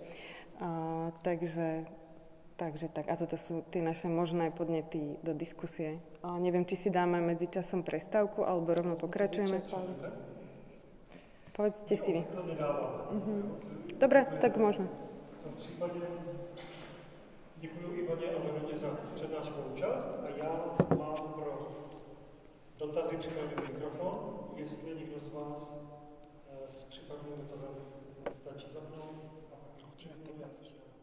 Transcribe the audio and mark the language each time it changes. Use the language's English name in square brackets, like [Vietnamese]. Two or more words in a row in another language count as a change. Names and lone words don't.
[Slovak] Takže tak. A toto sú tie naše možné podnety do diskusie. Neviem, či si dáme medzi časom prestávku, alebo rovno pokračujeme. Povedzte si vy. Dobre, tak môžeme. [Czech] V tom případě děkuji Ivaně a Veroně za přednáškovou část a já mám pro dotazy připravený mikrofon. Jestli někdo z vás s připraveným dotazem stačí zapnout.